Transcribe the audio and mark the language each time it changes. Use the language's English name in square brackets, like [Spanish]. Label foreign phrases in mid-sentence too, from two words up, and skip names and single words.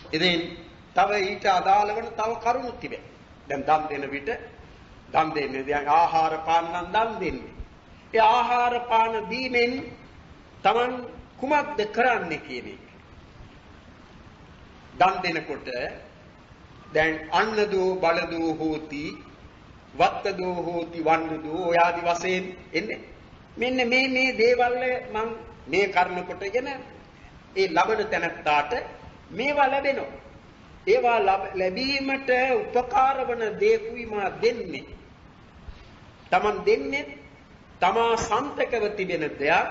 [Sinhala] ඉතින් තව ඊට අදාළ වෙන තව කරුණු තිබේ. දැන් දන් දෙන විට දන් දෙන්නේ දැන් ආහාර පාන නම් දන් දෙන්නේ. ඒ ආහාර පාන දීමෙන් Taman කුමක්ද කරන්නේ කියන එක. දන් දෙනකොට දැන් [Pali] අන්නදෝ බලදෝ හෝති වත්තදෝ හෝති වන්නදෝ [Sinhala] ඔය ආදි වශයෙන් එන්නේ. මෙන්න මේ දේවල් මම මේ කර්ම කොටගෙන ඒ ලබන තැනත්තාට මේවා ලැබෙනවා. ඒවා ලැබීමට උපකාර වන දේකුයි මා දෙන්නේ. Taman දෙන්නේ තමා සන්තකව තිබෙන දෙයක්.